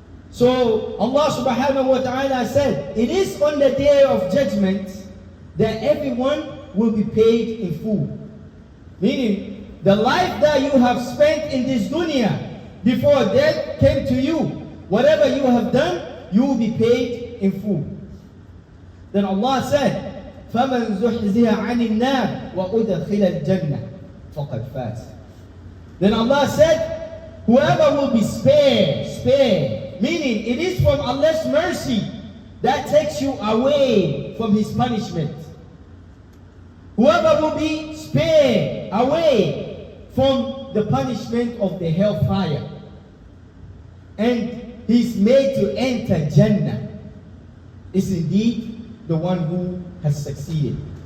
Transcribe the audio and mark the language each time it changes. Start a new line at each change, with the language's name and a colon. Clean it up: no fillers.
English: So Allah subhanahu wa ta'ala said, it is on the day of judgment that everyone will be paid in full. Meaning, the life that you have spent in this dunya before death came to you, whatever you have done, you will be paid in full. Then Allah said,
Arabic: فَمَنْ زُحْزِهَ عَنِ النَّارِ وَأُدْخِلَ الْجَنَّةِ فَقَدْ فَازَ.
English: Then Allah said, whoever will be spared, meaning it is from Allah's mercy that takes you away from His punishment. Whoever will be spared away from the punishment of the hellfire, and he's made to enter Jannah, is indeed the one who has succeeded.